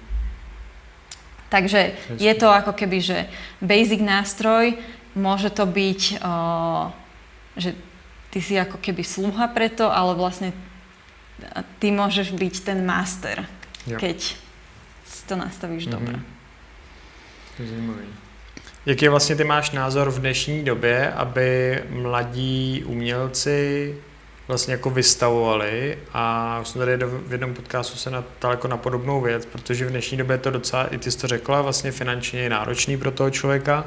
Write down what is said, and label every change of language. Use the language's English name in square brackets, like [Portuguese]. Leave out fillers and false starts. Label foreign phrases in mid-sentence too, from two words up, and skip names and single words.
[Slovak] Takže je to ako keby, že basic nástroj, môže to byť, že ty si ako keby sluha preto, ale vlastne ty môžeš byť ten master, keď si to nastavíš dobre. [Czech] To je zajímavý. Jaký vlastně ty máš názor v dnešní době, aby mladí umělci vlastně jako vystavovali, a už jsem tady v jednom podcastu se natal jako na podobnou věc, protože v dnešní době je to docela, i ty jsi to řekla, vlastně finančně náročný pro toho člověka.